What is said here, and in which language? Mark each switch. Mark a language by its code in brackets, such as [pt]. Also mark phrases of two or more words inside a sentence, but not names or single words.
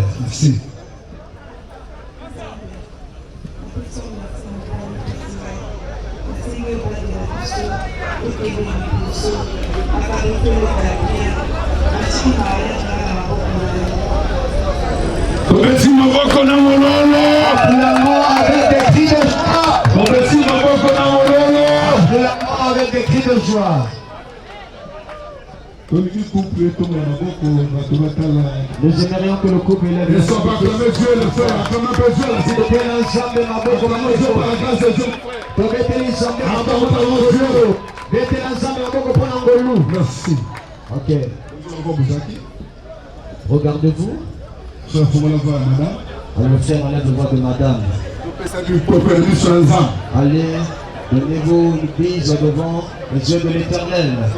[fr] Merci. Merci [ln] Maboko na mololo. [fr] Avec des cris de joie. Merci [ln] Maboko na mololo. [fr] Avec des cris de joie. Nous aimerions que le couple élève les soeurs acclamer Dieu, le frère, acclamer Dieu. S'il te plaît, l'ensemble [ln] Maboko na mololo. [fr] Merci. Ok. Regardez-vous. Allez, le frère enlève le voix de madame. Allez, donnez-vous une bise devant les yeux de l'Éternel.